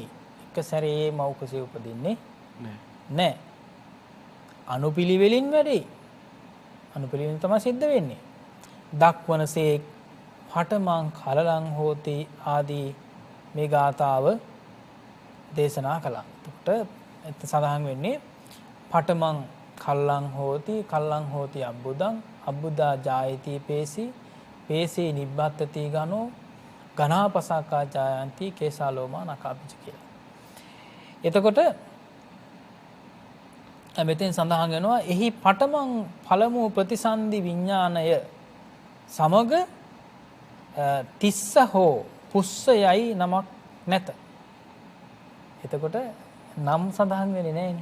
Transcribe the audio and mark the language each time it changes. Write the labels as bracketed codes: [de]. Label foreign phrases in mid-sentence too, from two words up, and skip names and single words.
[si] එක සැරේ මව් කුසෙහි උපදින්නේ නැහැ. අනුපිළිවෙලින් වැඩේ. අනුපිළිවෙලින් තමයි සිද්ධ වෙන්නේ. දක්වනසේ [pi] පඨමං කලලං හෝති [si] ආදී මේ ගාථාව දේශනා කළා. එතකොට සඳහන් වෙන්නේ [pi] පඨමං කල්ලං හෝති අබ්බුදං අබ්බුදා ජායති පේසී නිබ්බත්තති ගනෝ ගනාපසකා ජායන්ති කේසාලෝමා නකාපිච කියලා. [si] එතකොට මෙතෙන් සඳහන් වෙනවා එහි පඨමං පළමු ප්‍රතිසන්දි විඥාණය සමග තිස්ස හෝ පුස්ස යයි නමක් නැත. එතකොට නම් සඳහන් වෙන්නේ නැහැනේ.